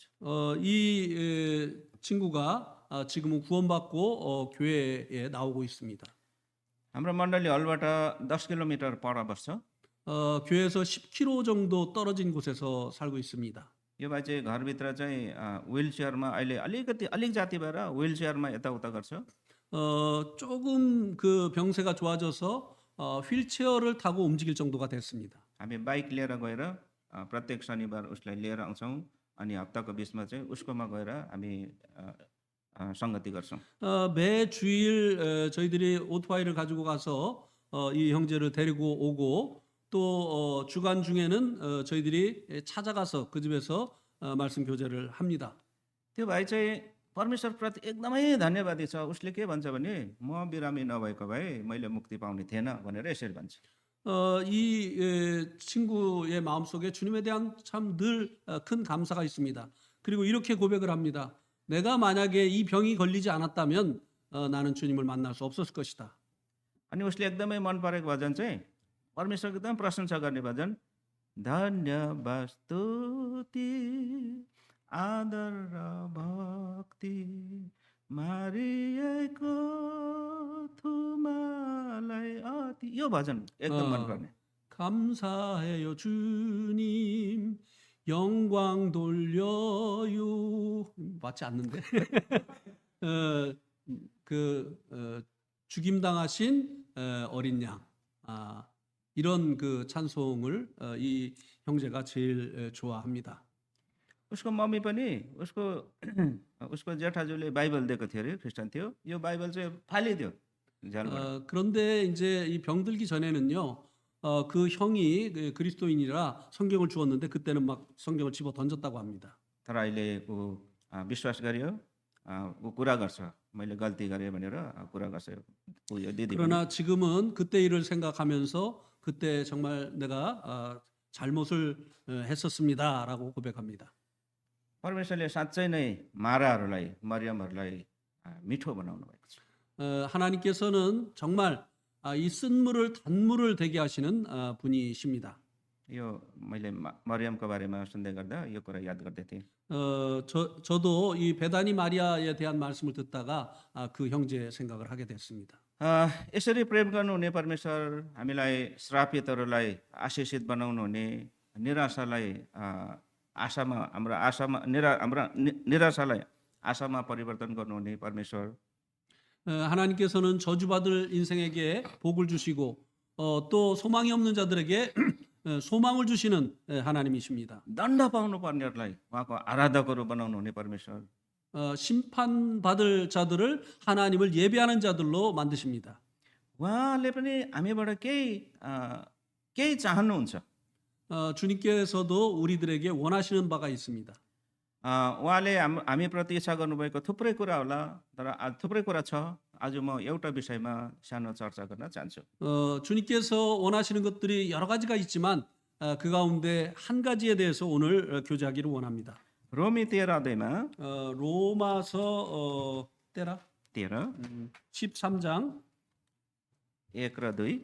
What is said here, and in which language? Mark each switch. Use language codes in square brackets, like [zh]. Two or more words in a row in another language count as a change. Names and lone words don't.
[ko] 이 친구가 지금은 구원받고 교회에 나오고 있습니다. [ne] हाम्रो मण्डली हलबाट 10 किलोमिटर पर बस्छ [ko] 교회에서 10km 정도 떨어진 곳에서 살고 있습니다. [ne] यो भाइ चाहिँ घरभित्र चाहिँ ह्विलचेयरमा अहिले अलिक जाति भएर ह्विलचेयरमा यताउता गर्छ [ko] 조금 그 병세가 좋아져서 휠체어를 타고 움직일 정도가 됐습니다. [ne] हामी बाइक लिएर गएर प्रत्येक शनिबार उसलाई लिएर आउँछौँ अनि हप्ताको बिचमा चाहिँ उसकोमा गएर हामी संगति गर्छौँ [ko] 매 주일 저희들이 오토바이를 가지고 가서 이 형제를 데리고 오고 또 주간 중에는 저희들이 찾아가서 그 집에서 말씀 교제를 합니다. [ne] त्यो भाइ चाहिँ परमेश्वरप्रति एकदमै धन्यवादी छ उसले के भन्छ भने म बिरामी नभएको भए मैले मुक्ति पाउने थिएन भनेर यसरी भन्छ [ko] 이 친구의 마음속에 주님에 대한 참 늘 큰 감사가 있습니다. 그리고 이렇게 고백을 합니다. 내가 만약에 이 병이 걸리지 않았다면 나는 주님을 만날 수 없었을 것이다. [ne] अनि उसले एकदमै मन परेको भजन चाहिँ परमेश्वरको एकदम प्रशंसा गर्ने भजन धन्यवाद स्तुति आदर र भक्ति मारिएको थुमालाई अति यो भजन एकदम मनपर्ने [ko] 감사해요 주님 영광 돌려요 맞지 않는데 죽임당하신 어린 양 이런 그 찬송을 이 형제가 제일 좋아합니다. [ne] उसको मम्मी पनि उसको जेठाजुले बाइबल दिएको थियो अरे ख्रिस्टान थियो यो बाइबल चाहिँ फालिदियो झ्यालबाट [ko] 그런데 이제 이 병들기 전에는요 그 형이 그리스도인이라 성경을 주었는데 그때는 막 성경을 집어 던졌다고 합니다. [ne] तर अहिले ऊ विश्वास गर्यो ऊ कुरा गर्छ मैले गल्ती गरेँ भनेर कुरा गर्छ ऊ यो दिदी पनि। [ko] 그러나 지금은 그때 일을 생각하면서 그때 정말 내가 잘못을 했었습니다라고 고백합니다. [ne] परमेश्वरले साँच्चै नै माराहरूलाई मरियमहरूलाई मिठो बनाउनु भएको छ [ko] 하나님께서는 정말 이 쓴물을 단물을 되게 하시는 분이십니다. [ne] यो मैले मरियमको बारेमा सुन्दै गर्दा यो कुरा याद गर्दै थिएँ [ko] 저도 이 베다니 마리아에 대한 말씀을 듣다가 그 형제 생각을 하게 됐습니다. [ne] यसरी प्रेम गर्नुहुने परमेश्वर हामीलाई श्रापितहरूलाई आशिषित बनाउनुहुने निराशालाई आशामा हाम्रो निराशालाई आशामा परिवर्तन गर्नुहुने परमेश्वर [ko] 하나님께서는 저주받을 인생에게 복을 주시고 또 소망이 없는 자들에게 소망을 주시는 하나님이십니다. [ne] दण्ड पाउनुपर्नेहरूलाई उहाँको आराधकहरू बनाउनु हुने परमेश्वर। [ko] 심판받을 자들을 하나님을 예배하는 자들로 만드십니다. [ne] उहाँले पनि हामीबाट केही चाहनुहुन्छ। [ko] 주님께서도 우리들에게 원하시는 바가 있습니다. [ne] उहाँले हामीप्रति इच्छा गर्नुभएको थुप्रै कुरा होला, तर थुप्रै कुरा छ। आज म एउटा विषयमा सानो चर्चा गर्न चाहन्छु। [ko] 주님께서 원하시는 것들이 여러 가지가 있지만 그 가운데 한 가지에 대해서 오늘 교제하기를 원합니다. [ne] रोमी 13 अध्यायमा [ko] 로마서 때라 13장 [ne] 1 र 2